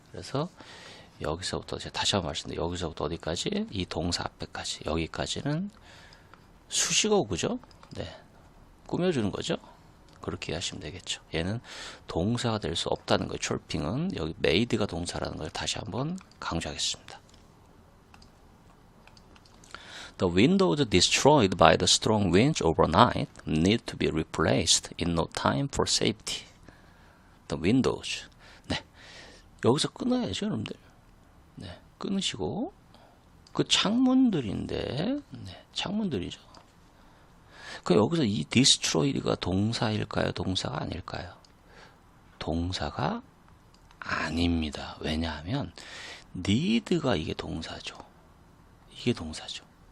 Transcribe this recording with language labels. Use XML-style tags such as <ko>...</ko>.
<ko>그래서 여기서부터 제가 다시 한번 말씀드려요. 여기서부터 어디까지? 이 동사 앞에까지. 여기까지는 수식어구죠. 네. 꾸며주는 거죠. 그렇게 이해하시면 되겠죠. 얘는 동사가 될 수 없다는 거예요. chirping은 여기 made가 동사라는 걸 다시 한번 강조하겠습니다.</ko> <en>The windows destroyed by the strong winds overnight need to be replaced in no time for safety. The windows. 네.</en> <ko>여기서 끊어야죠, 여러분들. 네. 끊으시고, 그 창문들인데, 네. 창문들이죠. 그 여기서 이 destroyed가 동사일까요? 동사가 아닐까요? 동사가 아닙니다. 왜냐하면, need가 이게 동사죠. 이게 동사죠.</ko>